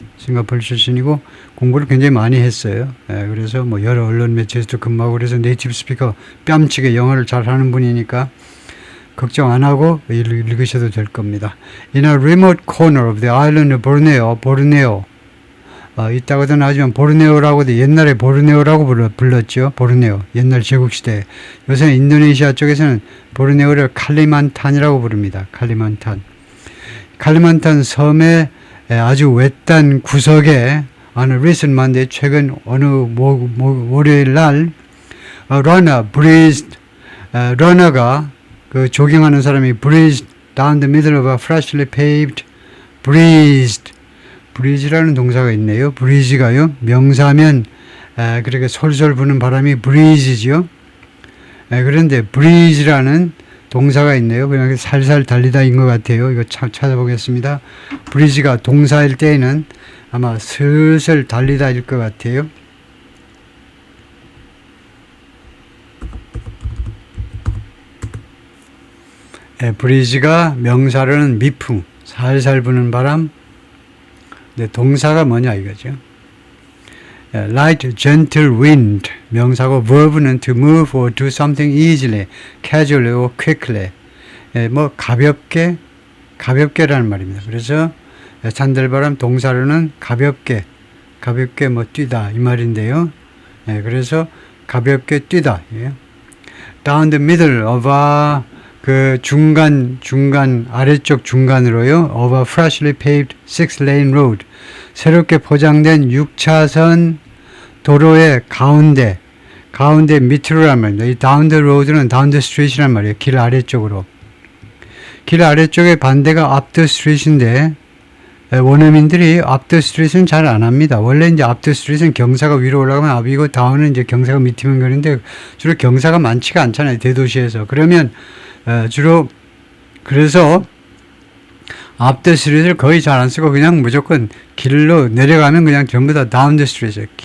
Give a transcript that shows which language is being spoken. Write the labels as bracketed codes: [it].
[ko] 싱가포르 출신이고 공부를 굉장히 많이 했어요. 그래서 뭐 여러 언론 매체에서도 근무하고 그래서 네이티브 스피커 뺨치게 영어를 잘하는 분이니까 걱정 안 하고 읽으셔도 될 겁니다. [en] In a remote corner of the island of Borneo. [ko] 이따가도 하지만 보르네오라고도 옛날에 보르네오라고 불렀죠. 보르네오. 옛날 제국시대. 요새 인도네시아 쪽에서는 보르네오를 칼리만탄이라고 부릅니다. 칼리만탄 섬의 아주 외딴 구석에 [en] on a recent Monday, [ko] 최근 어느 월요일 날, [en] a runner breezed, runner가 [ko] 그 조깅하는 사람이 [en] breezed down the middle of a freshly paved, breezed, [ko] breeze라는 동사가 있네요. breeze가요, 명사면 그렇게 솔솔 부는 바람이 breeze죠. 그런데 breeze라는 동사가 있네요. 그냥 살살 달리다인 것 같아요. 이거 찾아보겠습니다. breeze가 동사일 때에는 아마 슬슬 달리다일 것 같아요. breeze가 명사로는 미풍, 살살 부는 바람. 근데 동사가 뭐냐 이거죠. [en] light, gentle wind [ko] 명사고 [en] verb는 to move or do something easily, casually or quickly. [ko] 뭐 가볍게라는 말입니다. 그래서 산들바람 동사로는 가볍게 뭐 뛰다 이 말인데요. 그래서 가볍게 뛰다. [en] down the middle of a [ko] 그 중간 아래쪽 중간으로요. [en] of a freshly paved 6-lane road. [ko] 새롭게 포장된 6차선 도로의 가운데 밑으로란 말입니다. 이 [en] down the road [ko] 는 [en] down the street [ko] 이란 말이에요. 길 아래쪽으로. 길 아래쪽의 반대가 [en] up the street [ko] 인데 원어민들이 up the street은 잘 안 합니다. 원래 이제 [en] up the street [ko] 은 경사가 위로 올라가면 up이고 down은 이제 경사가 밑이면 그런데 주로 경사가 많지가 않잖아요. 대도시에서. 그러면 주로 그래서 [en] up the street [ko] 을 거의 잘 안 쓰고 그냥 무조건 길로 내려가면 그냥 전부 다 [en] down the street.